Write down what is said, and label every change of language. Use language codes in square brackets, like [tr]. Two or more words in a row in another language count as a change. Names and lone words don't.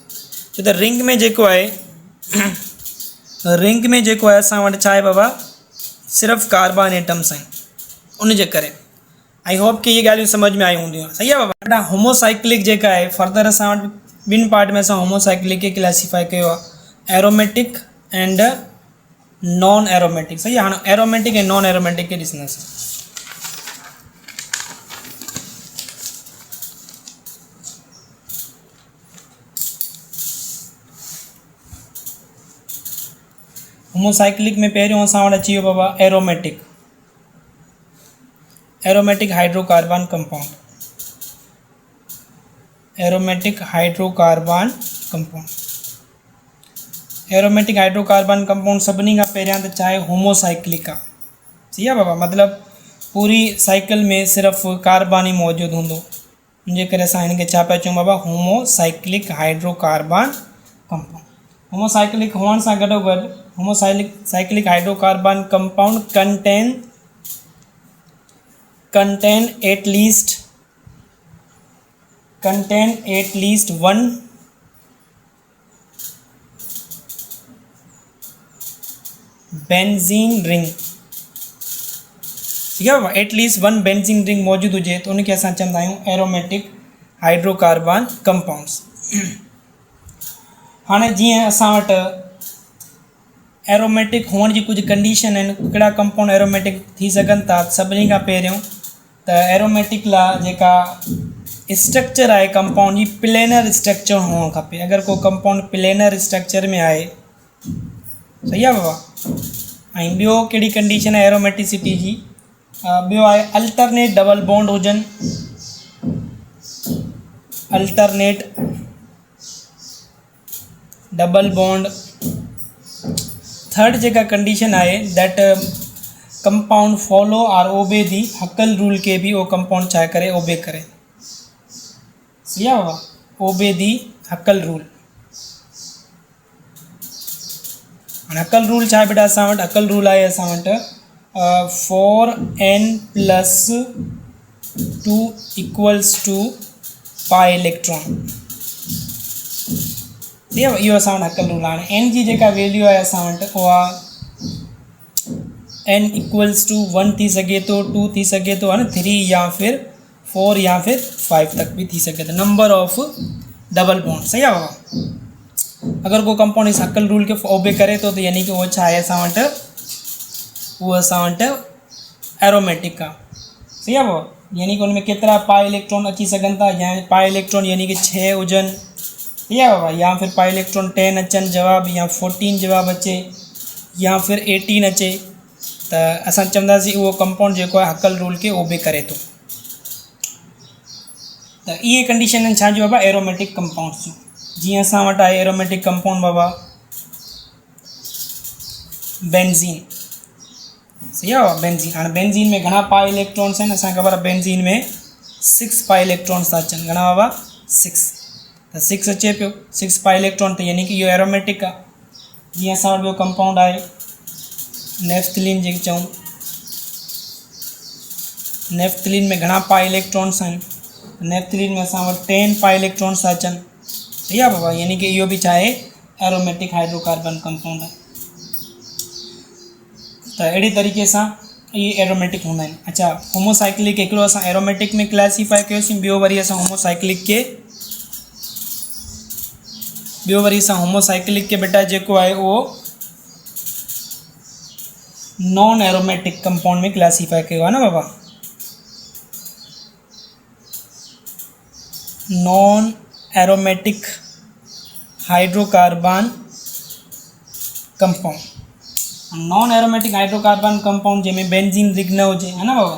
[sd] छो त रिंग में जेको आहे असां वटि छा आहे बाबा, सिर्फ़ु [en] carbon atoms [sd] आहिनि, उनजे करे। [en] I hope [sd] कि इहे ॻाल्हियूं सम्झ में आई हूंदियूं, सही आहे बाबा। होमोसाइक्लिक जेका आहे फर्दर असां वटि ॿिनि पार्ट में असां होमोसाइक्लिक खे क्लासीफाई कयो आहे, [en] aromatic and non aromatic, [sd] सही आहे। हाणे एरोमेटिक ऐं [en] non aromatic [sd] खे ॾिसंदासीं। होमोसाइक्लिक में पहिरियों असां वटि अची वियो बाबा [en] aromatic, aromatic hydrocarbon compound, aromatic hydrocarbon compound. aromatic hydrocarbon compound [sd] सभिनी खां पहिरियां त चाहे होमोसाइक्लिक आहे, सही आहे बाबा। मतिलबु पूरी साइकिल में सिर्फ़ु कार्बन ई मौजूदु हूंदो, इनजे करे असां हिनखे छा पिया चऊं बाबा, [en] homocyclic hydrocarbon compound. [sd] होमोसाइक्लिक हुअण सां गॾोगॾु [en] homocyclic hydrocarbon compound contain at least one benzene ring, [hi] ठीक है। [en] atleast one benzene ring [sd] मौजूद हुजे तो उनके असां चवंदा आहियूं [en] aromatic hydrocarbon compounds. [sd] हाणे जीअं असां वटि एरोमेटिक हुअण जी कुछ कंडीशन आहिनि, कहिड़ा कंपाउंड एरोमेटिक थी सघनि था। सभिनी खां पहिरियों त एरोमेटिक लाइ जेका स्ट्रक्चर आहे कंपाउंड जी, [en] planar structure [sd] हुअणु खपे। अगरि को कंपाउंड [en] planar structure [sd] में आहे, सही आहे बाबा। ऐं ॿियो कहिड़ी कंडीशन आहे एरोमेटिसिटी जी, ॿियो आहे [en] alternate double bond [sd] हुजनि, [en] alternate double bond. [sd] थर्ड जेका कंडीशन आहे [en] that compound follow [sd] और [en] obey the Huckel rule [hi] के भी वो [sd] कंपाउंड छा करे, ओबे करे, सही आहे बाबा, [en] obey the Huckel rule. [sd] हाणे हकल रूल छा आहे बेटा, असां वटि हकल रूल आहे असां वटि 4n+2 = [en] pi electron, [sd] सही आहे। इहो असां वटि हकल रूल आहे। हाणे n जी जेका वैल्यू आहे असां वटि उहा n = 1 थी सघे थो, 2 थी सघे थो, [hi] है ना, [sd] 3 [hi] या फिर [sd] 4 [hi] या फिर [sd] 5 [hi] तक भी [sd] थी सघे थो, [en] number of double bond, [sd] सही आहे बाबा। अगर को कंपाउंड इस हकल रूल के ओबे करे [hi] तो यानी कि वो [sd] छा आहे असां वटि, वो असां वटि एरोमेटिक आहे, सही आहे बाबा। यानी कि उनमें केतिरा [en] pi electron [sd] अची सघनि था, या [en] pi electron [sd] यानी कि 6 हुजनि, सही आहे बाबा, या फिर [en] pi electron [sd] 10 अचनि जवाब, या 14 जवाब अचे, [hi] या फिर [sd] 18 अचे, त असां चवंदासीं उहो कंपाउंड जेको आहे हकल रूल के ओबे करे थो। त इहे कंडीशन आहिनि छा जी बाबा, [en] aromatic compounds [sd] जूं। जीअं असां वटि आहे [en] aromatic compound [sd] बाबा बेंजीन, सही आहे बाबा, बेंजीन। हाणे बेंजीन में घणा [en] pi electrons [sd] आहिनि, असांखे ख़बर आहे बेंजीन में 6 [en] pi electrons [sd] था अचनि, घणा बाबा, 6। त 6 अचे पियो, 6 [en] pi electron, [sd] त यानी कि इहो एरोमेटिक आहे। जीअं असां वटि ॿियो कंपाउंड आहे नेफ्थलीन, जेके चऊं नेफ्थलीन में घणा [en] pi electrons [sd] आहिनि, नेफ्थलीन में असां वटि 10 [en] pi electrons [sd] था अचनि, सही आहे बाबा। यानी कि इहो बि छा आहे, [en] aromatic hydrocarbon compound [sd] आहे। त अहिड़ी तरीक़े सां ये एरोमेटिक हूंदा आहिनि। अच्छा, होमोसाइक्लिक हिकिड़ो असां एरोमेटिक में क्लासीफाई कयोसीं, ॿियो वरी असां होमोसाइक्लिक के बेटा जेको आहे उहो [en] non aromatic compound [sd] में क्लासीफाई कयो आहे न बाबा। [en] non aromatic hydrocarbon compound, non aromatic hydrocarbon compound [sd] जंहिंमें [en] benzene ring [sd] न हुजे, है न बाबा।